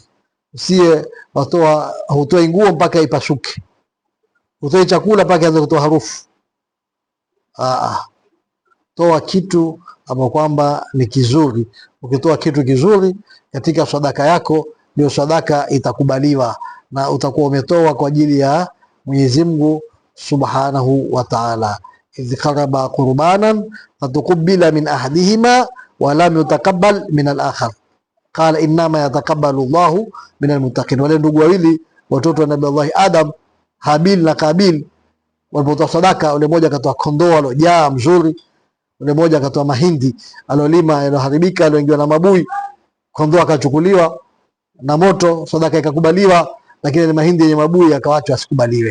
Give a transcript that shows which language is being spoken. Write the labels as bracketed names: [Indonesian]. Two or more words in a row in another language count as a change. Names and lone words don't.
[Swahili] Usiye hutoi nguo mpaka ipasuke, hutoi chakula mpaka ianze kutoa harufu. Toa kitu ambapo kwamba ni kizuri. Ukitoa kitu kizuri katika sadaka yako, ndio sadaka itakubaliwa na utakuwa umetoa kwa ajili ya Mwenyezi Mungu [Arabic] سبحانه وتعالى. إذ قربا قربانا فتقبل من أحدهما ولم يتقبل من الآخر قال إنما يتقبل الله من المتقين. [Swahili] Wale ndugu wawili watoto wa Nabii Allah Adam, Habil na Kabil, walipotoa sadaka, ule mmoja akatoa kondoo alojaa mzuri, ule mmoja akatoa mahindi alolima yaloharibika yaloingiwa na mabui. Kondoo akachukuliwa na moto, sadaka ikakubaliwa, lakini ile mahindi yenye mabui akaachwa asikubaliwe.